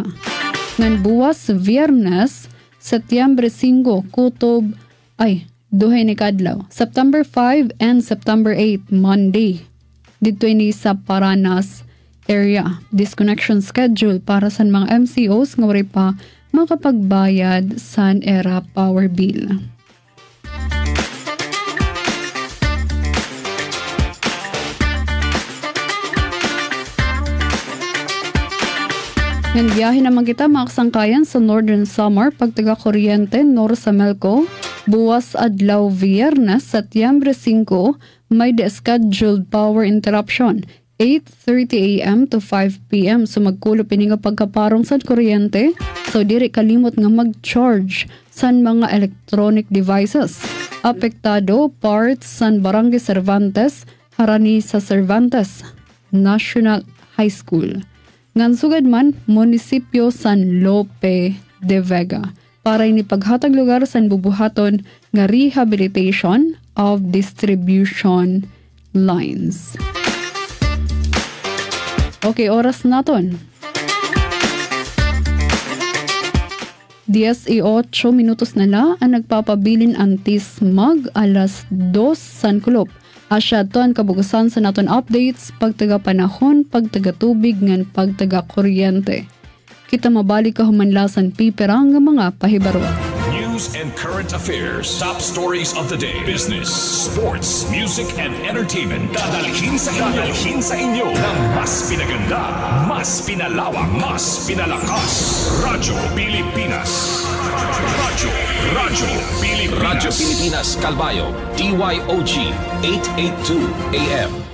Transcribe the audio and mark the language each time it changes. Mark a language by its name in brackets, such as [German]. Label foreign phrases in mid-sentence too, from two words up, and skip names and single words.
[Waray] Ngan buwas Viernes, Setyembre 5, kutob, duhay ni kadlaw. [English] September 5 and September 8, Monday. [Waray] Dito ini sa Paranas area. [English] Disconnection schedule [Waray] para sa mga MCOs nga wari pa makapagbayad sa era [English] power bill. [Waray] Ngayon biyahe naman kita mga kasangkayan sa Northern Samar pagtaga kuryente nor sa Melco. Buwas adlaw Viernes, Setyembre 5, may [English] de-scheduled power interruption. 8:30 a.m. to 5 p.m. [Waray] So magkulo pininga pagkaparong sa kuryente. So diri kalimot nga mag-charge sa mga [English] electronic devices. [Waray] Apektado parts san Barangay Cervantes, harani sa Cervantes National High School. Ngan sugad man, munisipyo San Lope de Vega para ini paghatag lugar sa bubuhaton nga [English] rehabilitation of distribution lines. [Waray] Okay, oras naton. 10:08 minutos na la ang nagpapabilin antis mag alas 2 San Kulop. Asya to ang kabugusan sa naton updates, pagtaga panahon, pagtaga tubig, ngan pagtaga kuryente. Kita mabalik ka humanlasan piperang nga mga pahibaro. [English] News and current affairs, top stories of the day, business, sports, music and entertainment. [Filipino] Dadalhin sa inyo ng mas pinaganda, mas pinalawak, mas pinalakas. Radyo Pilipinas. Radyo Pilipinas Calbayo, DYOG 882 AM.